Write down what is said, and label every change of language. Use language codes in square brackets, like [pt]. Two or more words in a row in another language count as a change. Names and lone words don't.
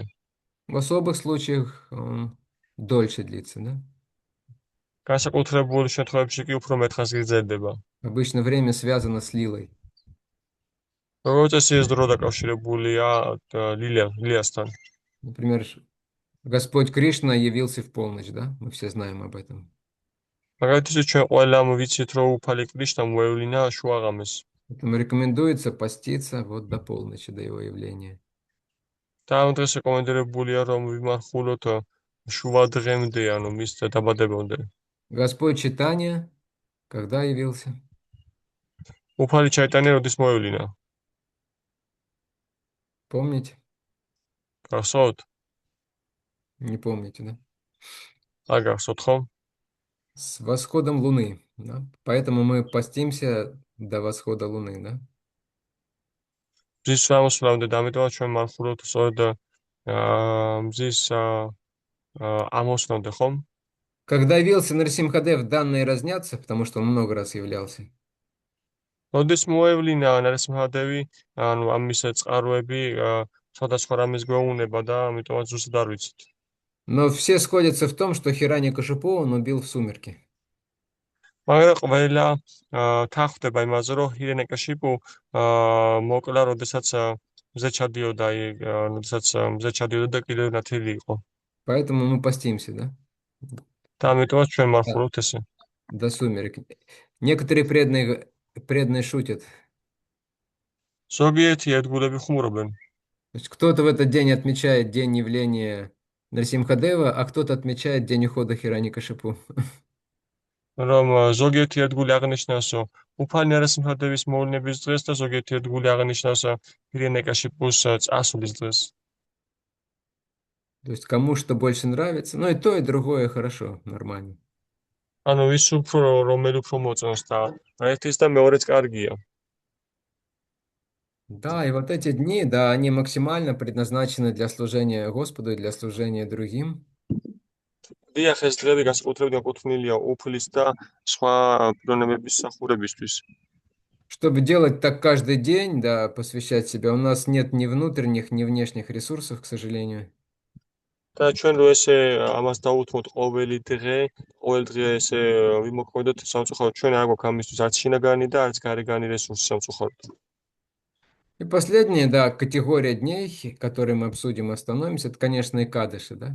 [ru] В особых случаях он дольше длится, да? [ka] განსაკუთრებულ შემთხვევებში კი უფრო მეტხანს გრძელდება. [ru] Обычно время связано с лилой. [ka] როგორც წესი ეს დრო დაკავშირებულია ლილიასთან. [ru] Например, Господь Кришна явился в полночь, да? Мы все знаем об этом. [ka] მაგალითად ჩვენ ყველამ ვიცით, რომ უფალი კრიშნა მოევლინა შუაღამეს. [ru] Поэтому рекомендуется поститься вот до полночи, до его явления. [ka] და ამ დღეს რეკომენდებულია, რომ ვიმარხულოთ შუა დღემდე, ანუ მის დაბადებამდე. [ru] Господь Чайтанья когда явился? [ka] უფალი ჩაიტანია როდის მოევლინა? [ru] Помните? [ka] გახსოვთ? [ru] Не помните, да? [ka] არ გახსოვთ ხო? [ru] С восходом Луны, да? Поэтому мы постимся до восхода Луны, да? [ka] მზის სამოსვლამდე და ამიტომაც ჩვენ მანხურობთ სწორედ მზის ამოსვლამდე, ხომ? [ru] Когда явился Нарсимхадев, данные разнятся, потому что он много раз являлся. [ka] როდის მოევლინა ნარსიმჰადევი, ანუ ამის წყაროები სხვადასხვა რამეს გვეუბნება და ამიტომაც ზუსტად არ ვიცით. [ru] Но все сходятся в том, что Хираникашипу он убил в сумерки. [ka] მაგრამ ყველა თანხმდება იმაზე, რომ ჰირენეკაშიპუ მოკლა, როდესაც მზე ჩადიოდა, როდესაც მზე ჩადიოდა და კიდევ ნათელი იყო. [ru] Поэтому мы постимся, да? [ka] და ამიტომაც ჩვენ [ru] Да, [ka] მახურობთ ესე. [ru] до сумерек. Некоторые преданные шутят. [ka] ზოგიერთი ერთგულები ხუმრობენ. [ru] То есть кто-то в этот день отмечает день явления Нарсимхадева, а кто-то отмечает день ухода Хираникашипу. [ka] რომ ზოგიერთი ერთგული აღნიშნავსო უფალი ნარსიმჰადევის მოვლენების დღეს და ზოგიერთი ერთგული აღნიშნავსო ჰირენეკაშიპუს წასვლის დღეს. [ru] То есть кому что больше нравится. Ну и то, и другое хорошо, нормально. [ka] ანუ ვის უფრო რომელი უფრო მოწონს და ერთის და მეორეც კარგია. [ru] Да, и вот эти дни, да, они максимально предназначены для служения Господу и для служения другим. [ka] დიახ, ეს დღეები განსაკუთრებით ეკუთვნილია უფლის და სხვა პიროვნებების მსახურებისთვის. [ru] Чтобы делать так каждый день, да, посвящать себя, у нас нет ни внутренних, ни внешних ресурсов, к сожалению. [ka] და ჩვენ რო ესე ამას დავუთმოთ ყოველ დღე ესე ვიმოქმედოთ სამწუხაროდ ჩვენ არ გვაქვს ამისთვის არც შინაგანი და არც გარეგანი რესურსი სამწუხაროდ. [ru] И последняя, да, категория дней, которые мы обсудим и остановимся, это, конечно, Икадыши, да.